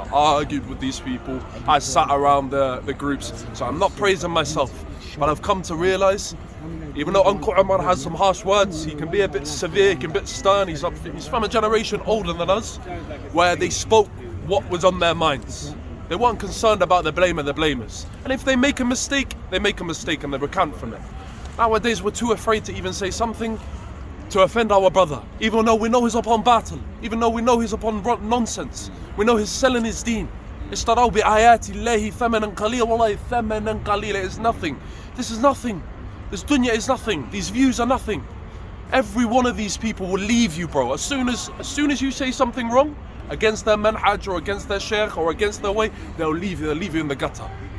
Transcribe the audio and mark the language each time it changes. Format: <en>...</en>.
<en>I argued with these people, I sat around the groups, so I'm not praising myself, but I've come to realize, even though Uncle Omar has some harsh words, he can be a bit severe, he can be a bit stern, he's from a generation older than us, where they spoke what was on their minds. They weren't concerned about the blame and the blamers. And if they make a mistake, they make a mistake and they recant from it. Nowadays, we're too afraid to even say something to offend our brother, even though we know he's upon battle, even though we know he's upon nonsense, we know he's selling his deen.</en> <ar>اشتروا بآيات الله ثمنا قليلا. والله ثمنا قليلا</ar> <en>is nothing. This is nothing. This dunya is nothing. These views are nothing. Every one of these people will leave you, bro. As soon as you say something wrong against their manhaj or against their sheikh or against their way, they'll leave you in the gutter.</en>